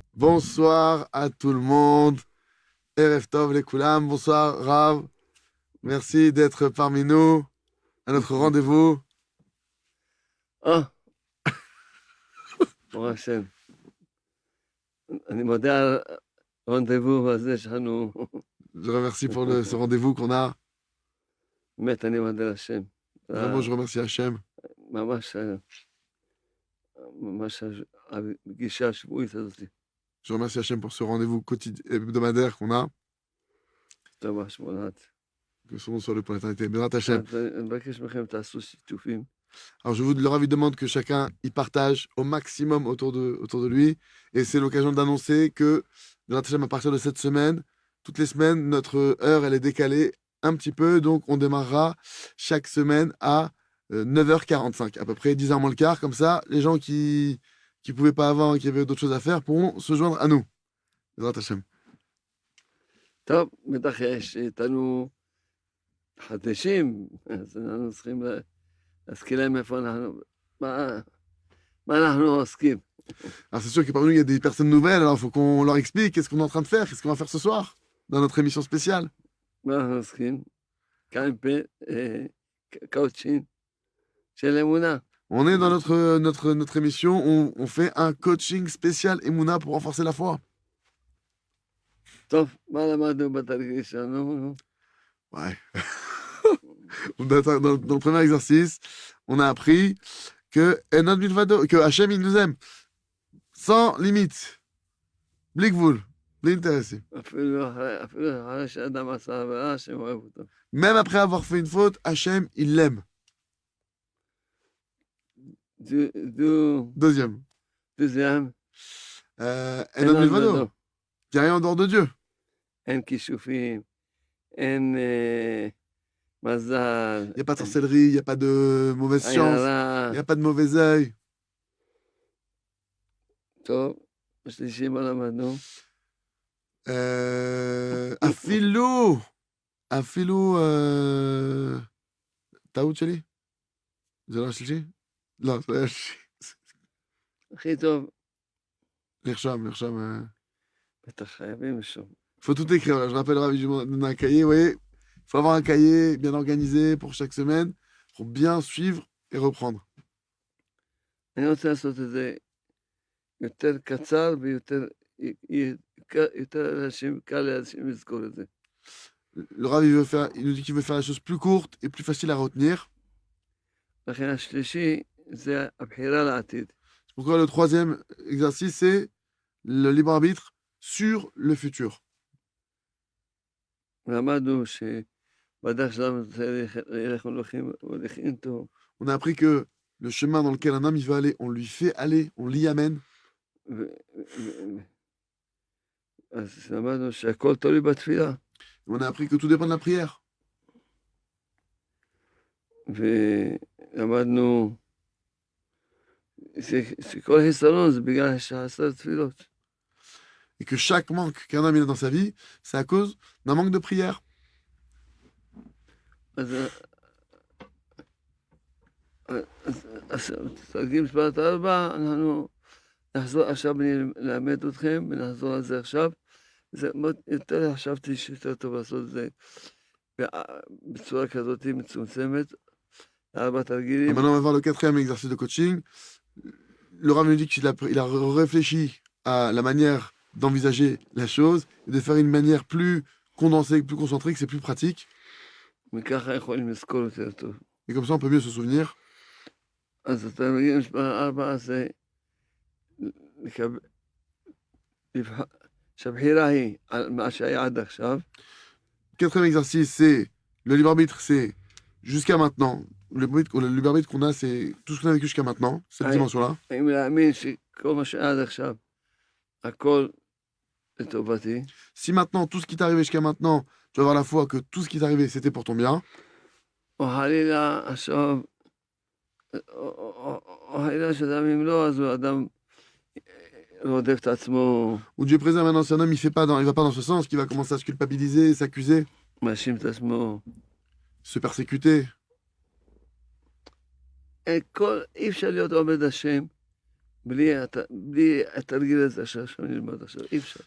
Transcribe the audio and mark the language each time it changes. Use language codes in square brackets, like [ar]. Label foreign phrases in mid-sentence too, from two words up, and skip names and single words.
[fr] Bonsoir à tout le monde. [he] ערב טוב לכולם. [fr] Bonsoir Rav. Merci d'être parmi nous à notre rendez-vous. [he] Ah, ברוך השם. אני מודה על הרנדבו הזה שלנו. [fr] Je remercie pour ce rendez-vous qu'on a. [he] באמת, אני מודה להשם. [fr] Vraiment, je remercie Hachem. [he] ממש הפגישה השבועית הזאת. [fr] Je remercie Hachem pour ce rendez-vous hebdomadaire qu'on a. [he] טוב, השמונת. [fr] Que son nom soit le pour l'éternité. [he] בעזרת השם. אני מבקש מכם, תעשו שיתופים. [fr] Alors, leur avis demande que chacun y partage au maximum autour de lui. Et c'est l'occasion d'annoncer que, [he] בעזרת השם, [fr] à partir de cette semaine, toutes les semaines, notre heure, elle est décalée un petit peu. Donc, on démarrera chaque semaine à 9h45, à peu près 10h moins le quart. Comme ça, les gens qui ne pouvaient pas avant et qui avaient d'autres choses à faire pourront se joindre à nous. [he] בעזרת השם. טוב, בטח יש איתנו חדשים, אז אנחנו צריכים להזכיר להם איפה אנחנו, מה אנחנו עוסקים. [fr] Alors c'est sûr que parmi nous, il y a des personnes nouvelles, alors il faut qu'on leur explique qu'est-ce qu'on est en train de faire, qu'est-ce qu'on va faire ce soir, dans notre émission spéciale. [he] מה אנחנו עוסקים? כאן קאוצ'ין של אמונה. [fr] On est dans notre émission, on fait un coaching spécial Emouna pour renforcer la foi. [he] טוב, מה למדנו בתרגיל שלנו? [fr] Ouais. Dans le premier exercice, on a appris que Hachem, il nous aime. Sans limite. [he] בלי גבול. [fr] Bli intéressé. Même après avoir fait une faute, Hachem, il l'aime. Deuxième. [he] אין עוד מלבדו. [fr] Il n'y a rien en dehors de Dieu. [he] אין כישופים. אין מזל. [fr] Il n'y a pas de sorcellerie, il n'y a pas de mauvaise chance, il n'y a pas de mauvais œil. [he] טוב, בשלישי מה למדנו? אפילו, טעות שלי? זה לא השלישי? לא, זה לא השלישי. הכי טוב. לרשום. בטח חייבים לשום. [fr] Il faut tout écrire, là. Je rappelle Ravi, je donne un cahier, oui. Il faut avoir un cahier bien organisé pour chaque semaine, pour bien suivre et reprendre. [he] אני רוצה לעשות את זה יותר קצר ויותר קל לאנשים לזכור את זה. [fr] Le Rav, il nous dit qu'il veut faire la chose plus courte et plus facile à retenir. [he] לכן השלישי זה הבחירה לעתיד. [fr] C'est pourquoi le troisième exercice, c'est le libre arbitre sur le futur. [he] למדנו שבדרך שלנו צריך ללך הולכים איתו. [fr] On a appris que le chemin dans lequel un homme il veut aller, on lui fait aller, on l'y amène. [he] אז למדנו שהכל תלוי בתפילה. [fr] On a appris que tout dépend de la prière. [he] ולמדנו שכל חיסרון זה בגלל שחסר תפילות. [fr] Et que chaque manque qu'un homme a dans sa vie, c'est à cause d'un manque de prière. [he] תרגיל מספר 4, אנחנו נחזור עכשיו, אני אלמד אתכם ונחזור על זה עכשיו. יותר חשבתי שיותר טוב לעשות את זה בצורה כזאת מצומצמת, 4 תרגילים. [fr] Maintenant, on va voir le quatrième exercice de coaching. Le Rav nous dit qu'il a réfléchi à la manière d'envisager la chose et de faire une manière plus condensée, plus concentrée, que c'est plus pratique. Et comme ça, on peut mieux se souvenir. [he] אז התרגיל מספר 4 זה שהבחירה היא על מה שהיה עד עכשיו. [fr] Quatrième exercice, c'est le libre arbitre, c'est jusqu'à maintenant. Le libre arbitre qu'on a, c'est tout ce qu'on a vécu jusqu'à maintenant, cette dimension-là. [he] האם להאמין שכל מה שהיה עד עכשיו, הכל לטובתי. [fr] Si maintenant, tout ce qui t'est arrivé jusqu'à maintenant, tu vas avoir la foi que tout ce qui t'est arrivé, c'était pour ton bien. [he] או חלילה עכשיו, או חלילה שאדם אם לא, אז הוא אדם רודף את עצמו. [fr] Ou Dieu préserve maintenant, si un homme il va pas dans ce sens, qu'il va commencer à se culpabiliser, s'accuser, [he] מאשים את עצמו. [fr] se persécuter. [he] אי אפשר להיות עובד השם בלי התרגיל הזה שעכשיו נלמד עכשיו, אי אפשר.